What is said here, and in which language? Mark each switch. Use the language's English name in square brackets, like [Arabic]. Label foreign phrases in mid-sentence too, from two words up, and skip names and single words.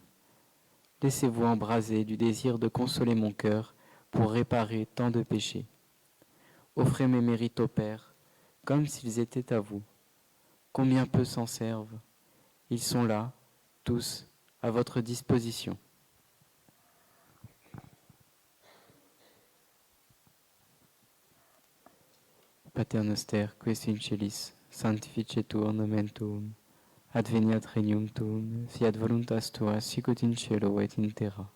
[French] Laissez-vous embraser du désir de consoler mon cœur pour réparer tant de péchés. Offrez mes mérites au Père, comme s'ils étaient à vous. Combien peu s'en servent. Ils sont là, tous, à votre disposition. [Latin] Pater noster, qui es in celis, sanctificetur nomen tuum, adveniat regnum tuum, fiat voluntas tua, sicut in cielo et in terra.